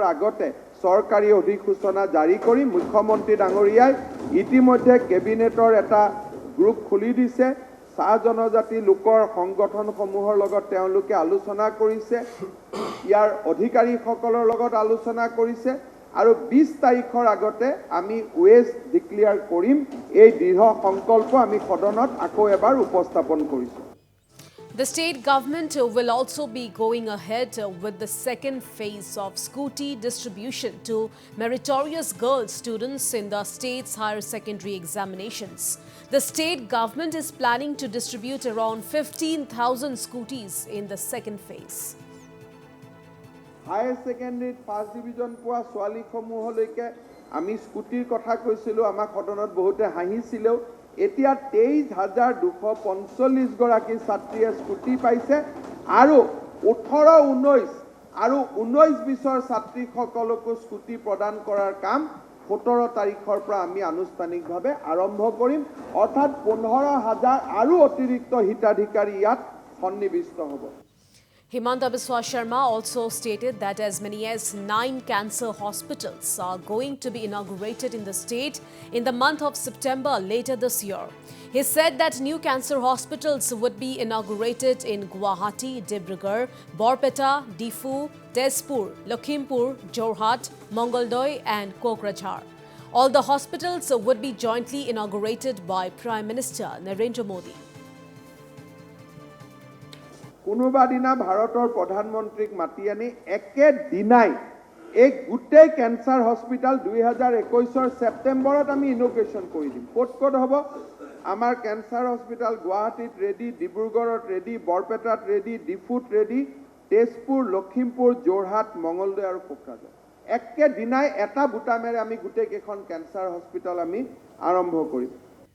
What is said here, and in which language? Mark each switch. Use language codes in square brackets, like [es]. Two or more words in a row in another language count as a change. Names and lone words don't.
[as] আগতে চৰকাৰী অধিসূচনা জাৰি কৰি মুখ্যমন্ত্ৰী ডাঙৰীয়াই ইতিমধ্যে কেবিনেটৰ এটা গ্ৰুপ খুলি দিছে চাহ জনজাতি লোকৰ সংগঠনসমূহৰ লগত তেওঁলোকে আলোচনা কৰিছে ইয়াৰ অধিকাৰীসকলৰ লগত আলোচনা কৰিছে আৰু 20 তাৰিখৰ আগতে আমি [en] wage declare [as] কৰিম এই দৃঢ় সংকল্প আমি সদনত আকৌ এবাৰ উপস্থাপন কৰিছো [en] The state government will also be going ahead with the second phase of scooty distribution to meritorious girl students in the state's higher secondary examinations. The state government is planning to distribute around 15,000 scooties in the second phase. Higher secondary first division [as] পোৱা ছোৱালীসমূহলৈকে আমি স্কুটিৰ কথা কৈছিলো আমাক সদনত বহুতে হাঁহিছিলেও এতিয়া 23,245 গৰাকী ছাত্ৰীয়ে স্কুটি পাইছে আৰু 18, 19 আৰু 19-20 ছাত্ৰীসকলকো স্কুটি প্ৰদান কৰাৰ কাম 17 তাৰিখৰ পৰা আমি আনুষ্ঠানিকভাৱে আৰম্ভ কৰিম অৰ্থাৎ 15,000 আৰু অতিৰিক্ত হিতাধিকাৰী ইয়াত সন্নিবিষ্ট হ'ব [en] Himanta Biswa Sharma also stated that as many as 9 cancer hospitals are going to be inaugurated in the state in the month of September later this year. He said that new cancer hospitals would be inaugurated in Guwahati, Dibrugarh, Borpeta, Difu, Tezpur, Lakhimpur, Jorhat, Mongoldoy and Kokrajhar. All the hospitals would be jointly inaugurated by Prime Minister Narendra Modi. [as] কোনোবা দিনা ভাৰতৰ প্ৰধানমন্ত্ৰীক মাতি আনি একে দিনাই এক গোটেই [en] cancer hospital [as] 2021 সেপ্টেম্বৰত আমি ইনোগ্ৰেশন কৰি দিম ক'ত হ'ব আমাৰ [en] cancer hospital [as] গুৱাহাটীত ৰেডি ডিব্ৰুগড়ত ৰেডি বৰপেটাত ৰেডি ডিফুত ৰেডি তেজপুৰ লখিমপুৰ যোৰহাট মঙ্গলদৈ আৰু কোকৰাঝাৰ একে দিনাই এটা বুটামেৰে আমি গোটেই কেইখন [en] cancer hospital [as] আমি আৰম্ভ কৰিম